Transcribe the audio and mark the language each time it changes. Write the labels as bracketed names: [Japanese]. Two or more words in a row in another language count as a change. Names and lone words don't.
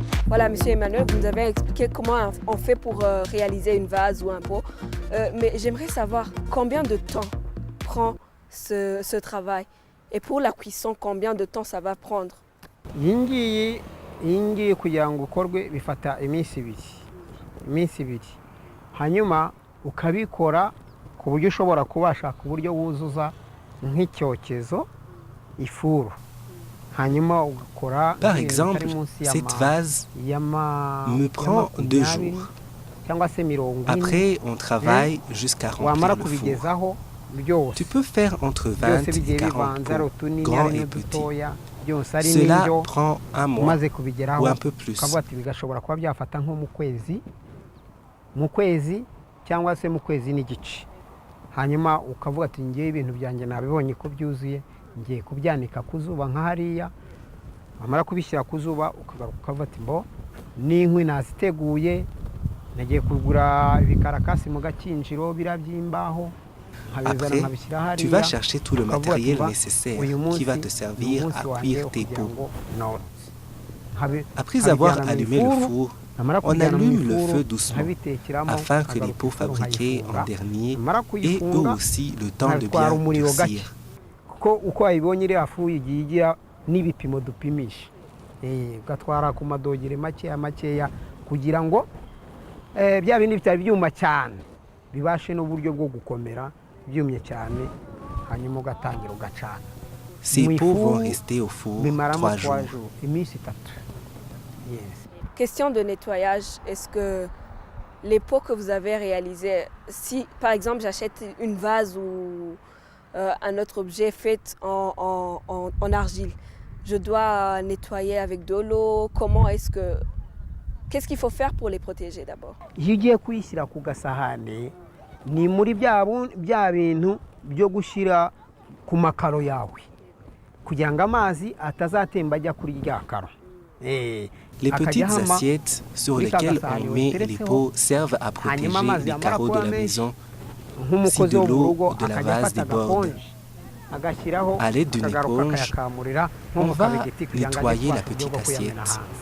[French] Voilà, Monsieur Emmanuel, vous nous avez expliqué comment on fait pour réaliser une vase ou un pot. Mais j'aimerais savoir combien de temps prend ce travail. Et pour la cuisson, combien de temps ça va prendre? [Kinyarwanda] iyi ngiyi kugira ngo ukorwe bifata iminsi ibiri hanyuma ukabikora ku buryo ushobora kubasha ku buryo wuzuza nk'icyokezo ifuru. [French] Par exemple, cette vase me prend 2 jours. Après, on travaille jusqu'à remplir le four. Tu peux faire entre 20 et 40 pots, grands et petits. Cela prend un mois ou un peu plus. [Kinyarwanda] Bigashobora kuba byafata nko mu kwezi cyangwa se mu kwezi n'igice. Hanyuma ukavuga ati ngiye ibintu byanjye nabibonye ko byuzuye, ngiye kubyanika ku zuba nka hariya. Wamara kubishyira ku zuba ukagaruka ukavuga ati mbo n'inkwi naziteguye, nagiye kugura ibikarakasi mu gakinjiro birabyimbaho. [French] Après, tu vas chercher tout le matériel nécessaire qui va te servir à cuire tes pots. Après avoir allumé le four, on allume le feu doucement afin que les pots fabriqués en dernier aient eux aussi le temps de bien durcir. [Kinyarwanda] Uko wayibonye iriya fu igiye igira n'ibipimo dupimisha. Ugatwara ku madogere makeya kugira ngo bya bindi bitari byuma cyane bibashe n'uburyo bwo gukomera byumye cyane hanyuma ugatangira ugacana. [French] Ces pots vont rester au four 3 jours. [Kinyarwanda] Iminsi 3. Yes. [French] Question de nettoyage, est-ce que les pots que vous avez réalisés, si par exemple j'achète une vase ou un autre objet fait en argile, je dois nettoyer avec de l'eau? Qu'est-ce qu'il faut faire pour les protéger d'abord? [Kinyarwanda] Iyo ugiye kuyishyira ku gasahane ni muri bya bintu byo gushyira ku makaro yawe kugira ngo amazi atazatemba ajya kuri rya karo. [French] Les petites assiettes sur lesquelles on met les pots servent à protéger les carreaux de la maison si de l'eau ou de la vase déborde. À l'aide d'une éponge, on va nettoyer la petite assiette.